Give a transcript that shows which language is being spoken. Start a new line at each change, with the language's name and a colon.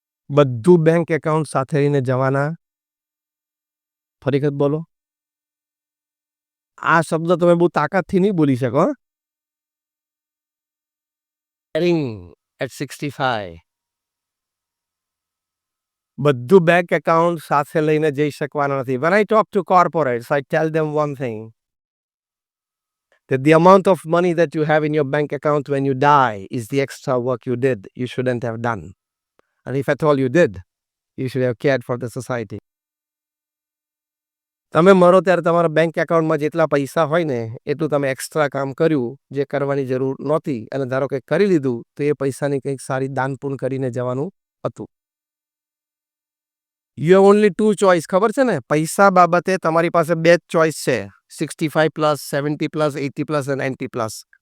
Gujarati: બધું bank account સાથે લઈને જવાના. ફરી વખત બોલો, આ શબ્દ તમે બહુ તાકાતથી નહીં બોલી શકો.
English: Sharing at 65.
Gujarati: બધું બેંક એકાઉન્ટ સાથે લઈને જઈ શકવાના નથી.
English: When I talk to corporates, I tell them one thing, that the amount of money that you have in your bank account when you die is the extra work you did, you shouldn't have done. And if at all you did, you should have cared for the society.
Gujarati: તમે મરો ત્યારે તમારા bank એકાઉન્ટમાં જેટલા પૈસા હોય ને, એટલું તમે એક્સ્ટ્રા કામ કર્યું જે કરવાની જરૂર નહોતી, અને ધારો કે કરી લીધું તો એ પૈસાની કંઈક સારી દાન પુણ્ય કરીને જવાનું હતું.
English: You have only 2 choice.
Gujarati: ખબર છે ને, પૈસા બાબતે તમારી પાસે 2 જ ચોઇસ છે, 65 પ્લસ, 70 પ્લસ, 80 પ્લસ અને 90 પ્લસ.